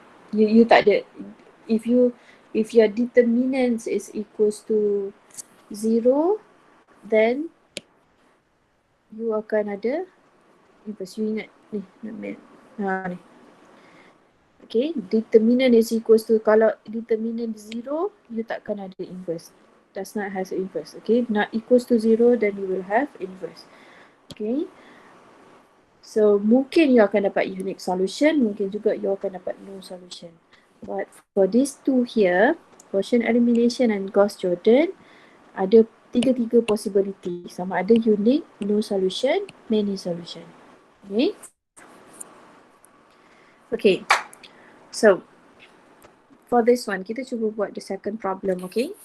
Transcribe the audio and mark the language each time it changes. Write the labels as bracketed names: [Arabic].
[English] You [Malay] tak ada, [English] if your determinant is equals to 0, then you [Malay] akan ada [English] inverse. You [Malay] ingat ni, ni. [English] Okay, determinant is equals to, [Malay] kalau [English] determinant 0, you [Malay] takkan ada [English] inverse. Does not have inverse. Okay, not equals to 0, then you will have inverse. Okay. So [Malay] mungkin you akan dapat [English] unique solution, [Malay] mungkin juga you akan dapat [English] no solution. But for these two here, Gaussian elimination and Gauss-Jordan, [Malay] ada tiga [English] possibility. [Malay] Sama ada [English] unique, no solution, many solution. Okay. Okay. So for this one, [Malay] kita cuba buat [English] the second problem. Okay.